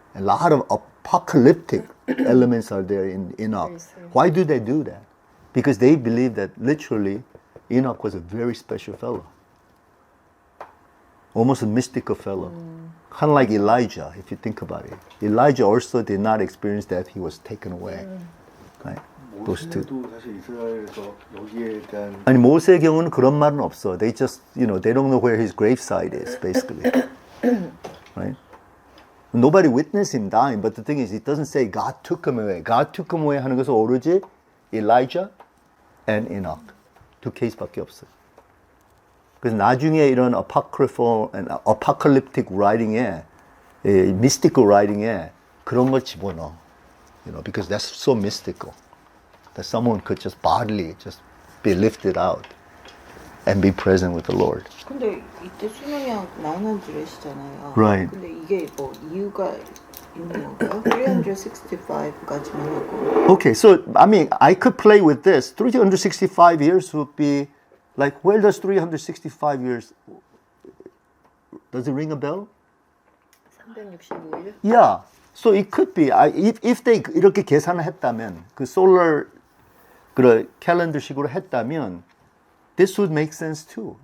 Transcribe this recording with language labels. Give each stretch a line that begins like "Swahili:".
English: A lot of apocalyptic elements are there in Enoch. Why do they do that? Because they believe that literally Enoch was a very special fellow. Almost a mystical fellow. Kind of like Elijah, if you think about it. Elijah also did not experience that. He was taken away. Right? Those two.
Korean: 모세도 사실 이스라엘에서 여기에 대한 아니 모세의 경우는 그런 말은 없어.
English: They just, they don't know where his gravesite is, basically. Right? Nobody witnessed him dying, but the thing is, it doesn't say God took him away. God took him away
Korean: 하는 것은 오로지
English: Elijah and Enoch.
Korean: 두 케이스밖에 없어요. 그래서 나중에 이런
English: apocryphal and apocalyptic writing
Korean: 에, mystical writing에 그런 걸 집어넣어.
English: Because that's so mystical. That someone could just bodily just be lifted out and be present with the Lord.
Korean: 근데 이때 수명이 900이시잖아요.
English: Right.
Korean: 근데 이게 뭐 이유가 있는 건가요? 365까지만 하고.
English: Okay, so I mean, I could play with this. 365 years would be like, where does 365 years? Does it ring a bell?
Korean: 365일?
English: Yeah. So it could be. If they
Korean: 이렇게 계산을 했다면,
English: 그 solar
Korean: 그 캘린더식으로 했다면,
English: this would make sense too.